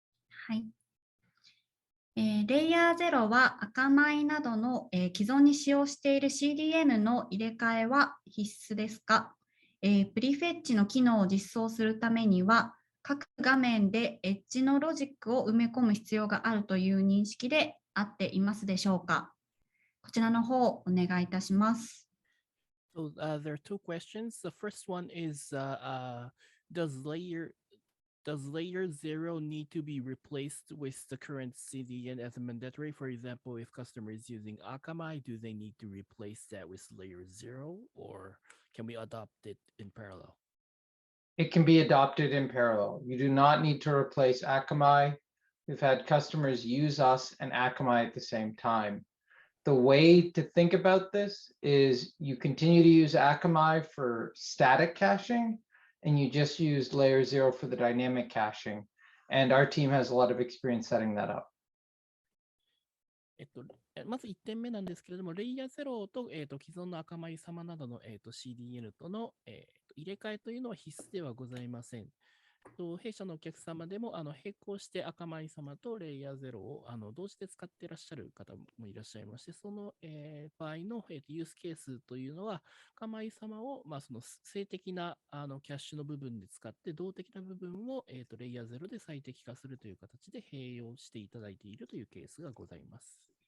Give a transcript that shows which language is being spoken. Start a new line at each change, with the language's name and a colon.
Japanese: はい。レイヤー0は赤米などの、既存に使用している CDN の入れ替えは必須ですか？プリフェッチの機能を実装するためには各画面でエッジのロジックを埋め込む必要があるという認識で合っていますでしょうか？こちらの方お願いいたします。
English: So there are two questions. The first one is does layer 0 need to be replaced with the current CDN as mandatory? For example, if customer is using Akamai, do they need to replace that with layer 0, or can we adopt it in parallel? It can be adopted in parallel. You do not need to replace Akamai. We've had customers use us and Akamai at the same time. The way to think about this is you continue to use Akamai for static caching, and you just use layer 0 for the dynamic caching. And our team has a lot of experience setting that up.
Japanese: まず1点目なんですけれども、レイヤー0と、既存のアカマイ様などの、CDN との、入れ替えというのは必須ではございません。弊社のお客様でも並行してアカマイ様とレイヤー0を同時で使っていらっしゃる方もいらっしゃいまして、その、場合の、ユースケースというのは、アカマイ様を、その静的なキャッシュの部分で使って、動的な部分を、レイヤー0で最適化するという形で併用していただいているというケースがございます。